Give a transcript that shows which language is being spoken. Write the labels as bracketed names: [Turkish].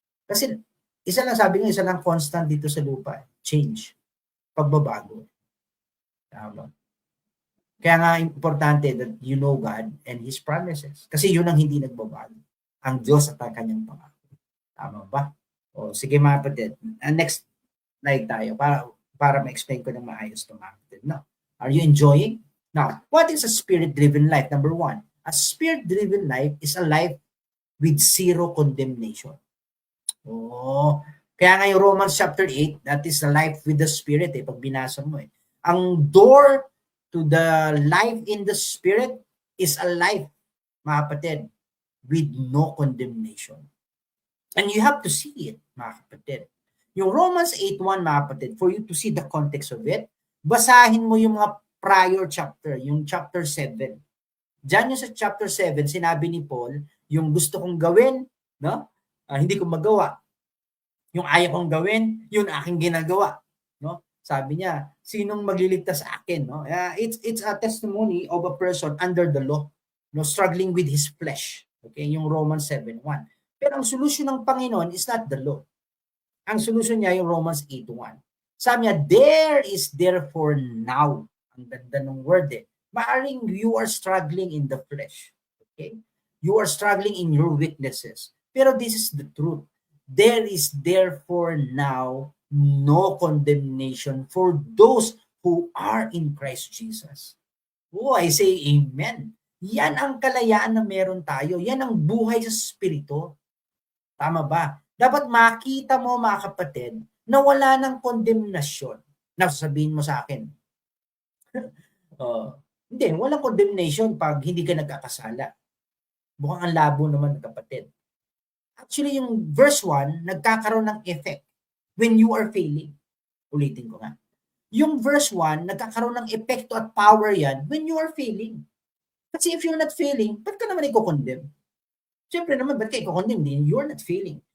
[Filipino] Kasi isa lang constant dito sa lupa. Change. Pagbabago. Tama. Kaya nga importante [English] that you know God and His promises. [Filipino] Kasi yun ang hindi nagbabago. Ang Diyos at ang kanyang pangako. Tama ba? Sige mga kapatid. [English] Next slide [Filipino] tayo para ma-explain ko ng maayos ito mga kapatid. [English] No? Are you enjoying? Now, what is a spirit-driven life? Number one, a spirit-driven life is a life with zero condemnation. [Filipino] Kaya nga yung [English] Romans chapter 8, that is the life with the Spirit [Filipino] pag binasa mo Ang [English] door to the life in the Spirit is a life, [Filipino] mga kapatid, [English] with no condemnation. And you have to see it, [Filipino] mga kapatid. [English] Yung Romans 8:1, mga kapatid, for you to see the context of it, [Filipino] basahin mo yung mga prior chapter, yung [English] chapter 7. [Filipino] Diyan yung sa chapter 7, sinabi ni Paul, yung gusto kong gawin, no? Hindi ko magawa. Yung ayaw kong gawin, yun aking ginagawa, no? Sabi niya, sinong magliligtas sa akin, no? [English] It's a testimony of a person under the law, no, struggling with his flesh. [Filipino] Okay, yung Romans 7:1. Pero ang solusyon ng Panginoon [English] is not the law. [Filipino] Ang solusyon niya yung Romans 8:1. Sabi niya, [English] there is therefore now. [Filipino] Ang ganda ng word Maaring [English] you are struggling in the flesh. Okay? You are struggling in your weaknesses. [Filipino] Pero [English] this is the truth. There is therefore now no condemnation for those who are in Christ Jesus. I say amen. [Filipino] Yan ang kalayaan na meron tayo. Yan ang buhay sa Espiritu. Tama ba? Dapat makita mo, mga kapatid, na wala ng condemnation. Sasabihin mo sa akin, hindi, walang condemnation pag hindi ka nagkakasala. Mukhang ang labo naman, kapatid. [English] Actually, yung verse 1, [Filipino] nagkakaroon ng [English] effect when you are failing. [Filipino] Ulitin ko nga. Yung verse 1, nagkakaroon ng epekto at power yan [English] when you are failing. [Filipino] Kasi [English] if you're not failing, [Filipino] ba't ka naman i-condemn? Siyempre naman, ba't ka i-condemn? [English] You're not failing.